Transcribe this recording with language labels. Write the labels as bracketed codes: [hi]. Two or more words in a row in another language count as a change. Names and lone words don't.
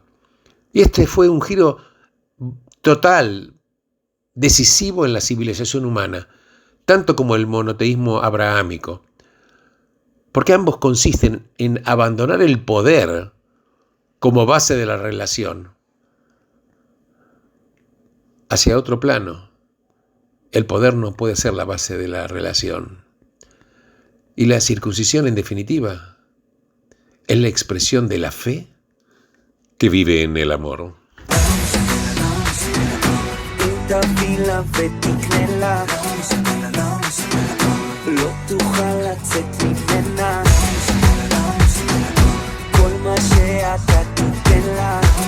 [es] Y este fue un giro total, decisivo en la civilización humana, tanto como el monoteísmo abrahámico, porque ambos consisten en abandonar el poder como base de la relación hacia otro plano. El poder no puede ser la base de la relación. Y la circuncisión, en definitiva, es la expresión de la fe que vive en el amor. [he] לא תוכל לצאת ממנה כל מה שאתה תיתן לה